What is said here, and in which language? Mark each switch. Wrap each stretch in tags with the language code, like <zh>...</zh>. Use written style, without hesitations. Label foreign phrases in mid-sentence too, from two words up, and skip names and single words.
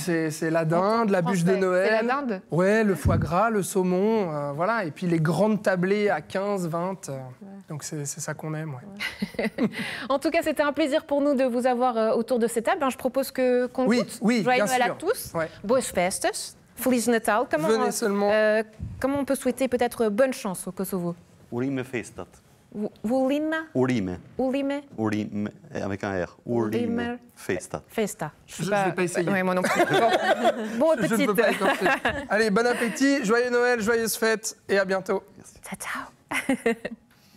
<fr>C'est la dinde, la bûche de Noël. C'est la dinde? Ouais, le foie gras, le saumon, voilà. Et puis les grandes tablées à 15, 20. Donc c'est ça qu'on aime. Ouais. En tout cas, c'était un plaisir pour nous de vous avoir autour de cette table. Je propose qu'on goûte. Oui, Joyeux bien Noël sûr. À tous. Ouais.</fr> <pt>Boas festas. Feliz Natal.</pt> <fr>Venez seulement. Comment on peut souhaiter peut-être bonne chance au Kosovo?</fr> <sq>Urime festat.</sq> <fr>Ulime? Urime. Urime? Urime, avec un R.</fr> <sq>Urime festat.</sq> <fr>Festa. Je ne vais pas essayer. Oui, moi non plus. Bon appétit. Je ne peux pas Allez, bon appétit, joyeux Noël, joyeuses fêtes et à bientôt. Ciao, ciao.</fr>